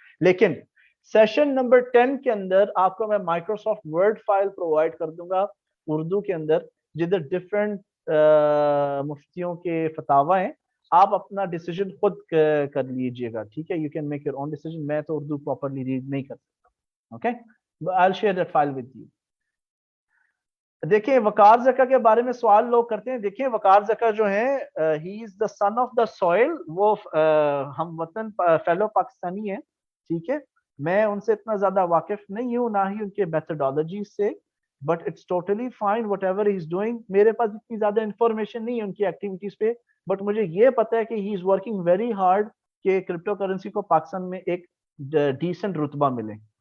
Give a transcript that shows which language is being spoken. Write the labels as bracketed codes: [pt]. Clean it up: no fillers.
[ur] لیکن session number 10 کے اندر آپ کو میں مائکروسافٹ ورڈ فائل پرووائڈ کر دوں گا اردو کے اندر, جدھر ڈفرینٹ مفتیوں کے فتاوی ہیں. آپ اپنا ڈیسیجن خود کر لیجئے گا. ٹھیک ہے, [en] You can make your own decision. [ur] میں تو اردو پراپرلی ریڈ نہیں کر سکتا. Okay, [en] I will share that file with you. [ur] دیکھیں, وقار زکا کے بارے میں سوال لوگ کرتے ہیں. دیکھیں, وقار زکا جو ہیں, [en] He is the son of the soil. [ur] وہ ہم وطن فیلو پاکستانی ہیں. ٹھیک ہے, میں ان سے اتنا زیادہ واقف نہیں ہوں, نہ ہی ان کے میتھڈالوجی سے, [en] But it's totally fine whatever he is doing. [ur] میرے پاس اتنی زیادہ انفارمیشن نہیں ہے ان کی ایکٹیویٹیز پہ, بٹ مجھے یہ پتا ہے کہ [en] he is working very hard [ur] کہ کرپٹو کرنسی کو پاکستان میں ایک ڈیسنٹ رتبہ ملے.